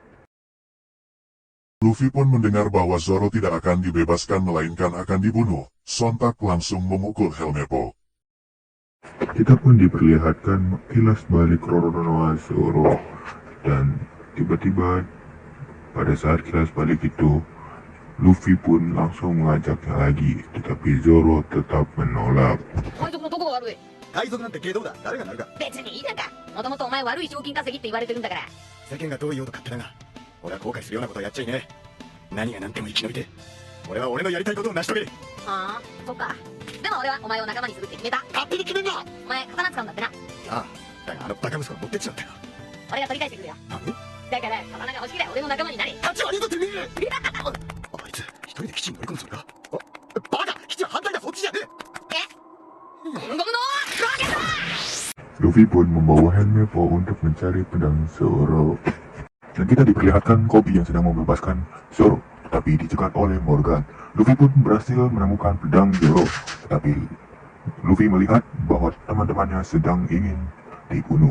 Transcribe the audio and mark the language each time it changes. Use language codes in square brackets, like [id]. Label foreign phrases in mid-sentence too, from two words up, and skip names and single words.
[id] Luffy pun mendengar bahwa Zoro tidak akan dibebaskan melainkan akan dibunuh, sontak langsung memukul Helmepo. Kita pun diperlihatkan kilas balik Roronoa Zoro dan tiba-tiba pada saat kilas balik itu Luffy pun langsung mengajaknya lagi, tetapi Zoro tetap menolak. [ja] 海賊なんて下道だ。誰がなるか。別にいいじゃんか。もともとお前悪い賞金稼ぎって言われてるんだから。世間がどう言おうと勝手だが、俺は後悔するようなことはやっちゃいねえ。何が何でも生き延びて、俺は俺のやりたいことを成し遂げる。はあ、そっか。でも俺はお前を仲間にするって決めた。勝手に決めんな。お前刀使うんだってな。ああ、だがあのバカ息子が持ってっちまったよ。俺が取り返してくるよ。何？だから刀が欲しければ俺の仲間になれ。立ち悪いぞてめえ。あいつ一人で基地に乗り込むつもりか。バカ、基地は反対だ。そっちじゃねえ。ゴムゴムのロケット。 [id] Luffy pun membawa Helmepo untuk mencari pedang Zoro. Dan kita diperlihatkan Kobe yang sedang membebaskan Zoro, tetapi dicegat oleh Morgan. Luffy pun berhasil menemukan pedang Zoro, tetapi Luffy melihat bahwa teman-temannya sedang ingin dibunuh.